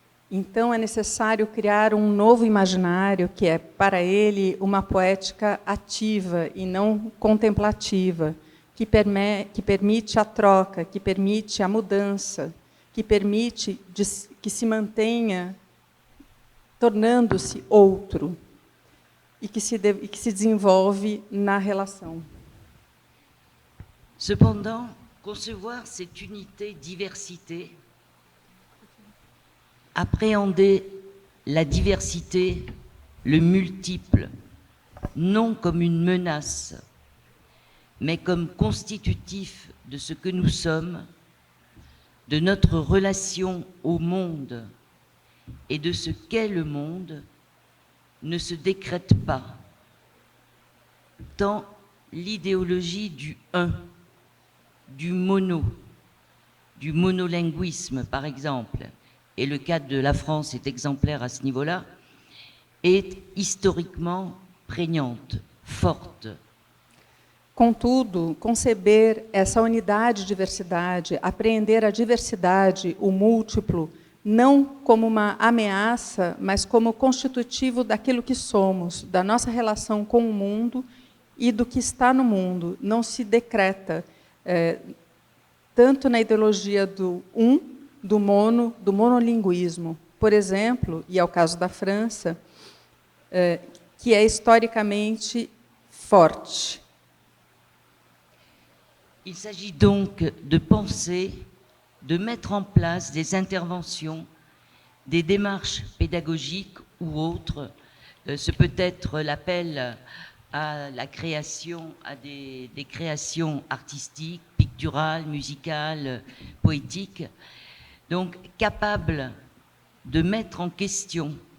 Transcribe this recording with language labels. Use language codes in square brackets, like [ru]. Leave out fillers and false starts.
[pt] Então é necessário criar um novo imaginário que é, para ele, uma poética ativa e não contemplativa, que permite a troca, que permite a mudança, que permite que se mantenha tornando-se outro e que se desenvolve na relação. [fr] Cependant, concevoir cette unité-diversité, appréhender la diversité, le multiple, non comme une menace, mais comme constitutif de ce que nous sommes, de notre relation au monde et de ce qu'est le monde, ne se décrète pas, tant l'idéologie du un, du monolinguisme par exemple, et le cas de la France est exemplaire à ce niveau-là, est historiquement prégnante, forte. [pt] Contudo, conceber essa unidade e diversidade, apreender a diversidade, o múltiplo, não como uma ameaça, mas como constitutivo daquilo que somos, da nossa relação com o mundo e do que está no mundo, não se decreta, tanto na ideologia do do monolinguismo, por exemplo, e é o caso da França, que é historicamente forte. [fr] Il s'agit donc de penser, de mettre en place des interventions, des démarches pédagogiques ou autres. Ce peut être l'appel à la création, à des créations artistiques, picturales, musicales, poétiques, donc capables de mettre en question,